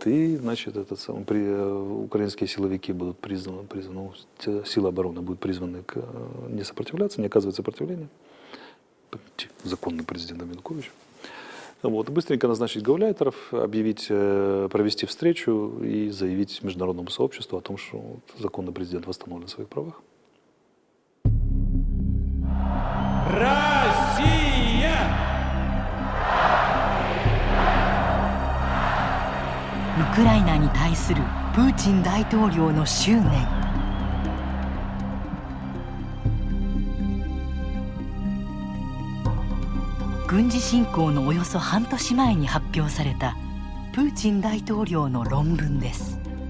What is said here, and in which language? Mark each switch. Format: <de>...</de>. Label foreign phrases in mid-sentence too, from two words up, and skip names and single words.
<ru>И, значит, украинские силовики будут призваны, силы обороны будут призваны не сопротивляться, не оказывать сопротивления законным президентом Януковича. Вот. Быстренько назначить гауляйтеров, провести встречу и заявить международному сообществу о том, что законный президент восстановлен в своих правах. Россия!</ru> <ja>ウクライナに対するプーチン大統領の執念。軍事侵攻のおよそ半年前に発表されたプーチン大統領の論文です。</ja>